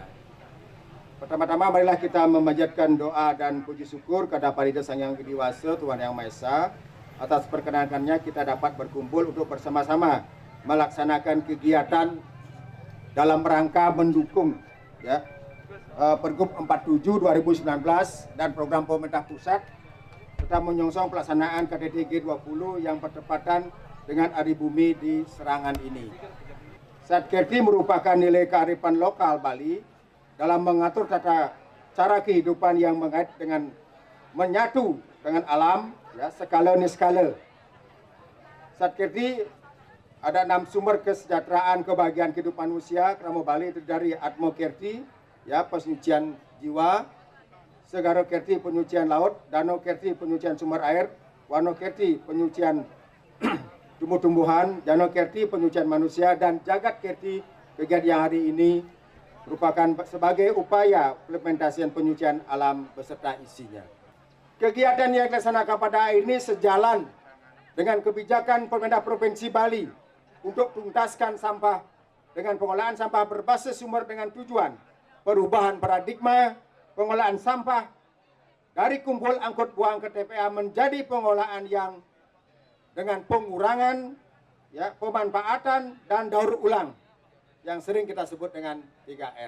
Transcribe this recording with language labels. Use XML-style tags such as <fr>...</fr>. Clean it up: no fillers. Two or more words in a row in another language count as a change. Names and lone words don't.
<id>Pertama-tama marilah kita memanjatkan doa dan puji syukur kepada Parida Sang Yang Widi Wasa, Tuhan Yang Maha Esa, atas perkenankannya kita dapat berkumpul untuk bersama-sama melaksanakan kegiatan dalam rangka mendukung ya, Pergub 47 2019 dan program pemerintah pusat serta menyongsong pelaksanaan KTT G20 yang bertepatan dengan Hari Bumi di Serangan ini. Satkerti merupakan nilai kearifan lokal Bali dalam mengatur tata cara kehidupan yang mengait dengan menyatu dengan alam, ya, skala niskala. Satkerti ada 6 sumber kesejahteraan kebahagiaan kehidupan manusia. Kramo Bali itu dari Atmo Kerti, ya, penyucian jiwa, Segara Kerti penyucian laut, Danau Kerti penyucian sumber air, Wano Kerti penyucian tumbuh-tumbuhan, Danau Kerti penyucian manusia, dan Jagat Kerti kegiatan hari ini merupakan sebagai upaya implementasian penyucian alam beserta isinya. Kegiatan yang dilaksanakan pada hari ini sejalan dengan kebijakan pemerintah Provinsi Bali untuk tuntaskan sampah dengan pengolahan sampah berbasis sumber dengan tujuan perubahan paradigma pengolahan sampah dari kumpul angkut buang ke TPA menjadi pengolahan yang dengan pengurangan, ya, pemanfaatan dan daur ulang yang sering kita sebut dengan 3R.</id>